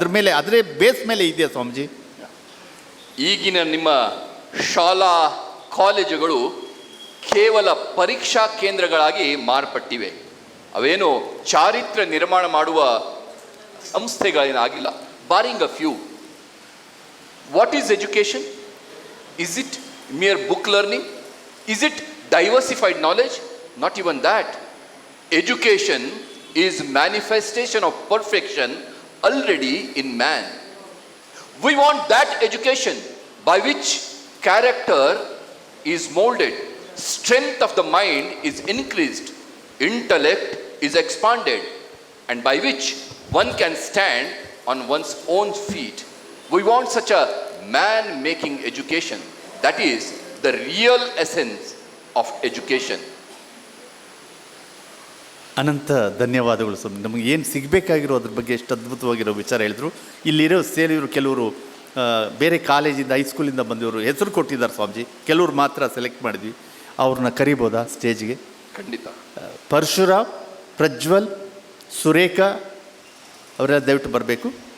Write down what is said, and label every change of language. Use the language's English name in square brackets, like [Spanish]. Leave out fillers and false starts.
[Kannada] ಅದ್ರ ಮೇಲೆ, ಅದರ ಬೇಸ್ ಮೇಲೆ ಇದೆಯಾ ಸ್ವಾಮೀಜಿ? ಈಗಿನ ನಿಮ್ಮ ಶಾಲಾ ಕಾಲೇಜುಗಳು ಕೇವಲ ಪರೀಕ್ಷಾ ಕೇಂದ್ರಗಳಾಗಿ ಮಾರ್ಪಟ್ಟಿವೆ. ಅವೇನು ಚಾರಿತ್ರ್ಯ ನಿರ್ಮಾಣ ಮಾಡುವ ಸಂಸ್ಥೆಗಳೇನಾಗಿಲ್ಲ. [English] Barring a few. What is education? Is it mere book learning? Is it diversified knowledge? Not even that. Education is manifestation of perfection already in man. We want that education by which character is molded, strength of the mind is increased, intellect is expanded, and by which one can stand on one's own feet. We want such a man-making education. That is the real essence of education. [Kannada] ಅನಂತ ಧನ್ಯವಾದಗಳು ಸ್ವಾಮಿ. ನಮಗೆ ಏನು ಸಿಗಬೇಕಾಗಿರೋ ಅದ್ರ ಬಗ್ಗೆ ಎಷ್ಟು ಅದ್ಭುತವಾಗಿರೋ ವಿಚಾರ ಹೇಳಿದ್ರು. ಇಲ್ಲಿರೋ ಸೇರಿವರು ಕೆಲವರು ಬೇರೆ ಕಾಲೇಜಿಂದ, ಹೈಸ್ಕೂಲಿಂದ ಬಂದವರು ಹೆಸರು ಕೊಟ್ಟಿದ್ದಾರೆ ಸ್ವಾಮೀಜಿ. ಕೆಲವ್ರು ಮಾತ್ರ ಸೆಲೆಕ್ಟ್ ಮಾಡಿದ್ವಿ. ಅವ್ರನ್ನ ಕರಿಬೋದಾ ಸ್ಟೇಜ್ಗೆ? ಖಂಡಿತ. ಪರಶುರಾಮ್, ಪ್ರಜ್ವಲ್, ಸುರೇಖಾ ಅವರೆಲ್ಲ ದಯವಿಟ್ಟು ಬರಬೇಕು.